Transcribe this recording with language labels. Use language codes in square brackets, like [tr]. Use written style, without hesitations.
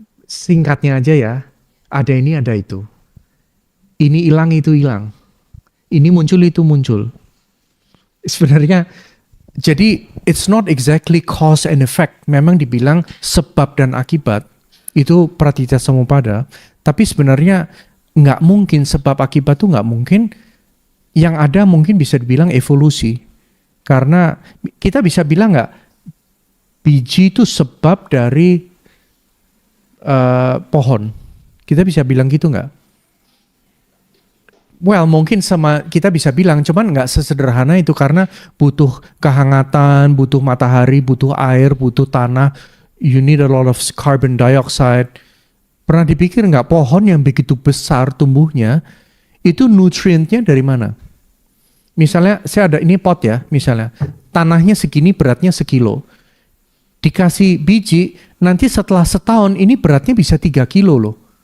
[id] Singkatnya aja ya, ada ini, ada itu. Ini hilang, itu hilang. Ini muncul, itu muncul. Sebenarnya, jadi [en] it's not exactly cause and effect. [id] Memang dibilang sebab dan akibat, itu paticca samuppada. Tapi sebenarnya nggak mungkin sebab akibat tuh nggak mungkin. Yang ada mungkin bisa dibilang evolusi. Karena kita bisa bilang nggak, biji itu sebab dari pohon. Kita bisa bilang gitu nggak? Well, mungkin sama kita bisa bilang, cuman nggak sesederhana itu karena butuh kehangatan, butuh matahari, butuh air, butuh tanah. [en] You need a lot of carbon dioxide. [id] Pernah dipikir nggak pohon yang begitu besar tumbuhnya, itu nutrientnya dari mana? Misalnya saya ada ini pot ya, misalnya tanahnya segini, beratnya sekilo. Dikasih biji, nanti setelah setahun ini beratnya bisa 3 kilo loh.